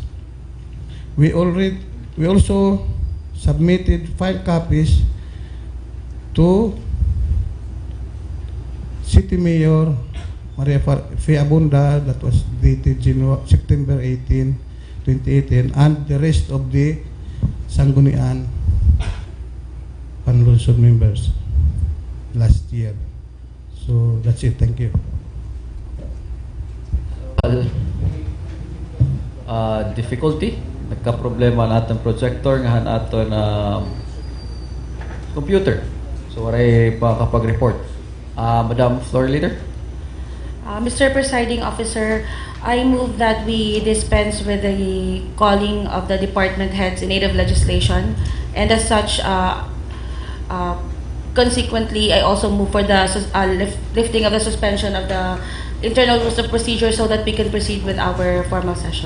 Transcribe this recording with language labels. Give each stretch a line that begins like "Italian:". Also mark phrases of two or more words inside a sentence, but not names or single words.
English: We also submitted file copies to City Mayor Maria Fiabunda, that was dated September 18, 2018, and the rest of the Sangguniang Panlungsod members last year. So that's it. Thank you. Difficulty,
Waray: nagka-problema na atong projector nga aton computer. So waray pa kapag-report.
English: Madam Floor Leader. Mr. Presiding Officer, I move that we dispense with the calling of the department heads in aid of legislation, and as such, consequently, I also move for the lifting of the suspension of the internal rules of procedure so that we can proceed with our formal session.